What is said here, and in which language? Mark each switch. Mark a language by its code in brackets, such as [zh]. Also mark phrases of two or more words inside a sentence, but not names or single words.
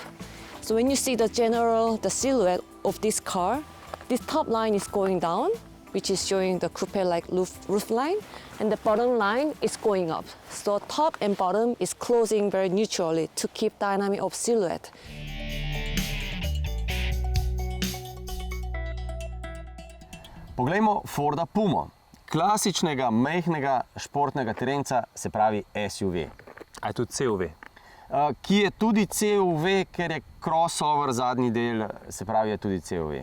[en] So when you see the silhouette of this car, this top line is going down, which is showing the coupe-like roof line, and the bottom line is going up. So top and bottom is closing very neutrally to keep dynamic of silhouette. [sl] Poglejmo Forda Pumo, klasičnega majhnega športnega terenca, se pravi SUV. A je tudi CUV? Ki je tudi CUV, ker je crossover zadnji del, se pravi je tudi CUV.